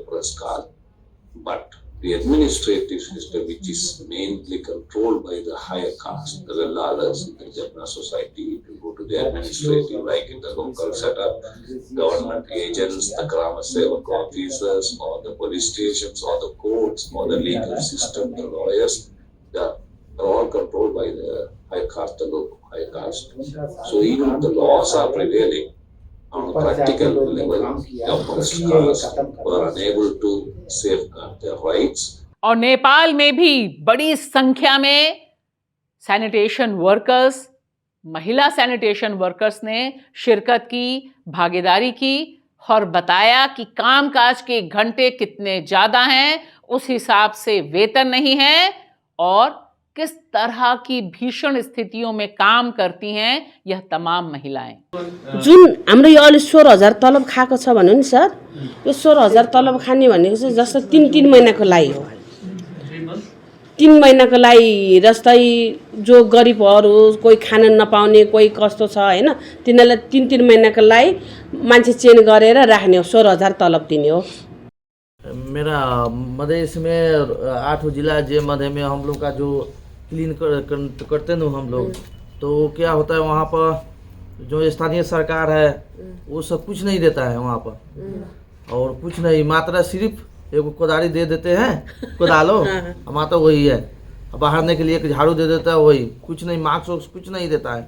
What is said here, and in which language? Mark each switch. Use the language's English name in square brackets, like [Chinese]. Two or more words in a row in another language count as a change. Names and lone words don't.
[English] oppressed caste, but the administrative system, which is mainly controlled by the higher caste, the Lalas in the Japanese society, if you go to the administrative, like in the local setup, government agents, the Grama Sevak officers, or the police stations, or the courts, or the legal system, the lawyers, they are all controlled by the high caste, the local high caste. So even the laws are prevailing. On a practical level, the oppressed caste were unable to safeguard their rights. [Hindi] और नेपाल में भी बड़ी संख्या में [English] sanitation workers, [Hindi] महिला [English] sanitation workers [Hindi] ने शिरकत की, भागीदारी की और बताया कि कामकाज के घंटे कितने ज्यादा हैं, उस हिसाब से वेतन नहीं है और किस तरह की भीषण स्थितियों में काम करती हैं यह तमाम महिलाएं। [Nepali] जुन हाम्रो यो अहिले 16,000 तलब खाएको छ भन्नु नि सर, यो 16,000 तलब खाने भनेको चाहिँ जस्तो 3 महिनाको लागि हो। 3 महिनाको लागि जस्तै जो गरिबहरू, कोही खान नपाउने, कोही कस्तो छ हैन, तिनीलाई 3 महिनाको लागि मान्छे चेन्ज गरेर राख्ने हो, 16,000 तलब दिने हो। [Hindi] मेरा मधेश में 8 जिला जे मध्य में हम लोग का जो क्लीन करते हैं हम लोग, तो क्या होता है वहाँ पर जो स्थानीय सरकार है वो सब कुछ नहीं देता है वहाँ पर, और कुछ नहीं, मात्र सिर्फ एक कोदारी दे देते हैं, कोदालो हमारा तो वही है, बाहरने के लिए एक झाड़ू दे देता है, वही, कुछ नहीं, मास्क वास्क कुछ नहीं देता है।